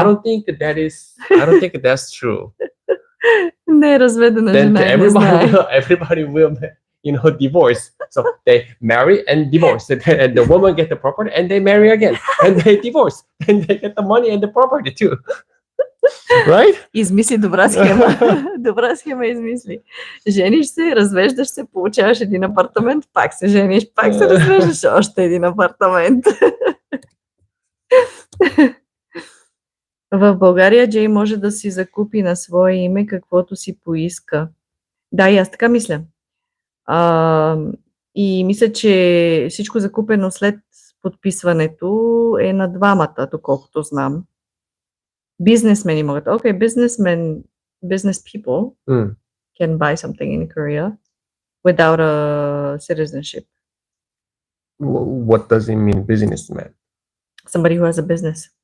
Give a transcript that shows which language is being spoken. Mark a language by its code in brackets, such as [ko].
[en] I don't think that's true. [bg] Не е разведена жена. [en] Everybody will divorce. So they marry and divorce, and the woman get the property, and they marry again, and they divorce, and they get the money and the property too. Right? [bg] Измисли добра схема. Добра схема измисли. Жениш се, развеждаш се, получаваш един апартамент, пак се жениш, пак се развеждаш, още един апартамент. В България Джей може да си закупи на свое име каквото си поиска. Да, и аз така мисля. И мисля, че всичко закупено след подписването е на двамата, доколкото знам. Бизнесмени могат. [en] Окей, business people can buy something in Korea without a citizenship. What does it mean, businessman? Somebody who has a business.